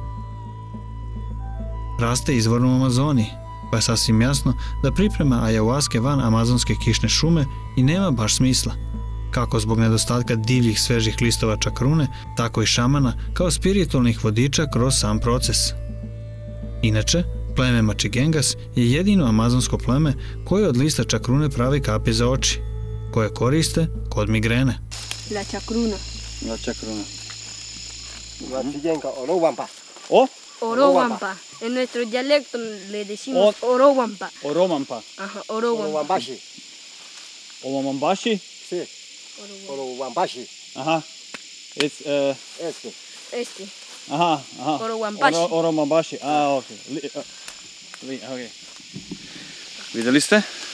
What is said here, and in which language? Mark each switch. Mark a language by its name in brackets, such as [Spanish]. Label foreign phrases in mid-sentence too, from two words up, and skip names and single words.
[Serbian] Raste izvorno u Amazoniji, pa je sasvim jasno da priprema ayahuaske van amazonske kišne šume i nema baš smisla, kako zbog nedostatka divljih svežih listova čakrune, tako i šamana kao spiritualnih vodiča kroz sam proces. Inače, pleme Mači Gengas je jedino amazonsko pleme koje od lista čakrune pravi kapi za oči, koje koriste kod migrene. [Spanish] La chacruna. La čakruna. Machigenga, oroguampa. O? Oroguampa. En nuestro dialecto le decimos oroguampa. Oromampa. Ajá, oroguampa. Oroguambashi. Omamambashi? Sí. Oroguambashi. [English] Aha. It's, [Spanish] Este. aha. Oroguambashi. [Serbian] Oromambashi. Okej. Okej. Vidjeli ste?